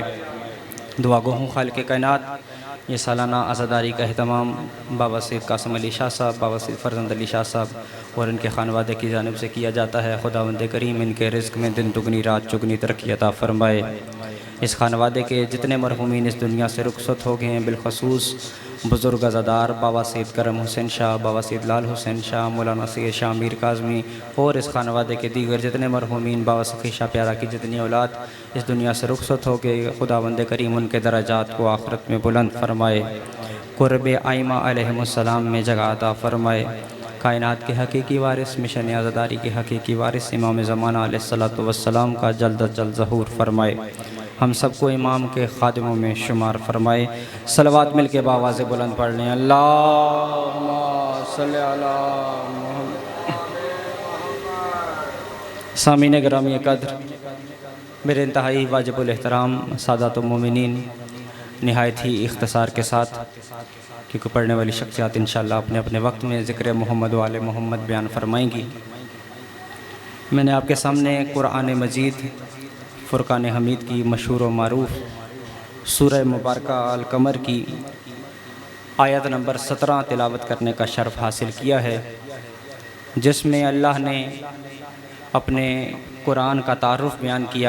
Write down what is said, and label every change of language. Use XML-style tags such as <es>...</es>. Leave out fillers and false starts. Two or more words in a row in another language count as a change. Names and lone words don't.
<ur>دعا گو ہوں خالق کائنات یہ سالانہ عزاداری کا اہتمام بابا سید قاسم علی شاہ صاحب، بابا سید فرزند علی شاہ صاحب اور ان کے خانوادے کی جانب سے کیا جاتا ہے. خداوند کریم ان کے رزق میں دن دگنی رات چوگنی ترقی عطا فرمائے. اس خانوادے کے جتنے مرحومین اس دنیا سے رخصت ہو گئے ہیں, بالخصوص بزرگ عزادار بابا سید کرم حسین شاہ، بابا سید لال حسین شاہ، مولانا سید شاہ میر کاظمی اور اس خانوادے کے دیگر جتنے مرحومین بابا سخی شاہ پیارا کی جتنی اولاد اس دنیا سے رخصت ہو گئے، خداوند کریم ان کے درجات کو آخرت میں بلند فرمائے، قرب آئمہ علیہم السلام میں جگہ عطا فرمائے. کائنات کے حقیقی وارث، مشن عزاداری کے حقیقی وارث امام زمانہ</ur> <ar>عليه الصلاة والسلام</ar> <ur>کا جلد از جلد ظہور فرمائے. ہم سب کو امام کے خادموں میں شمار فرمائے. صلوات مل کے باآواز بلند پڑھ لیں</ur> <ar>اللهم صل على محمد.</ar> <ur>سامعین گرامی قدر، میرے انتہائی واجب الاحترام سادات مومنین، نہایت ہی اختصار کے ساتھ کیونکہ پڑھنے والی شخصیات ان شاء اللہ اپنے اپنے وقت میں ذکر محمد و آل محمد بیان فرمائیں گی. میں نے آپ کے سامنے قرآن مجید فرقان حمید کی مشہور و معروف سورہ مبارکہ القمر کی آیت نمبر 17 تلاوت کرنے کا شرف حاصل کیا ہے، جس میں اللہ نے اپنے قرآن کا تعارف بیان کیا.</ur>